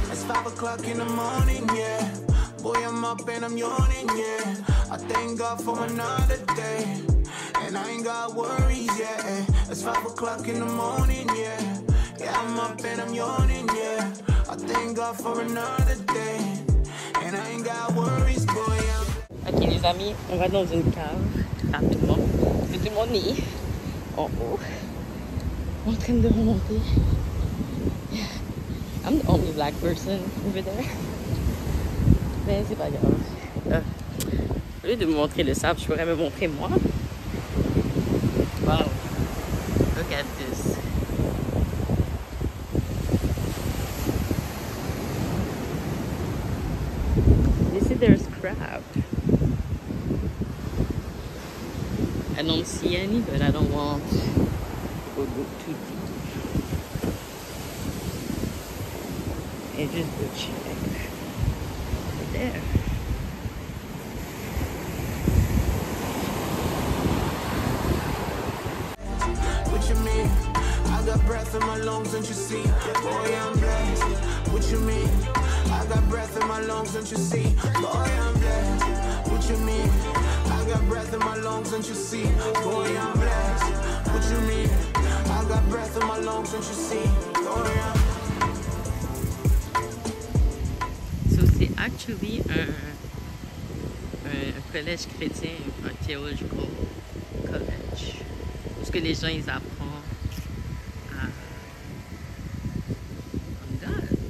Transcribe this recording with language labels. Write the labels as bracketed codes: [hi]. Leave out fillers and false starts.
[en] It's 5 o'clock in the morning, yeah. Boy, I'm up and I'm yawning, yeah. I thank God for another day. And I ain't got worries, yeah. It's 5 o'clock in the morning, yeah. Yeah, I'm up and I'm yawning, yeah. I thank God for another day. And I ain't got worries, boy. [fr] Ok les amis, on va dans une cave rapidement. Tout le monde est en haut, en train de remonter. [en] I'm the only black person over there. [fr] Mais c'est pas grave. Au lieu de me montrer le sable, je pourrais me montrer moi. [en] Wow. Look at this. You see there's crab. I don't see any, but I don't want to go too deep. And just go check. Right there. What you mean? I got breath in my lungs, don't you see? Boy, I'm blessed. What you mean? I got breath in my lungs, don't you see? Boy, I'm blessed. What you mean? I got breath in my lungs, don't you see? Boy, I'm blessed. What you mean? I got breath in my lungs, don't you see? Boy, I'm [fr] C'est actually un collège chrétien, un [en] theological college, [fr] où ce que les gens ils apprennent à [en] God.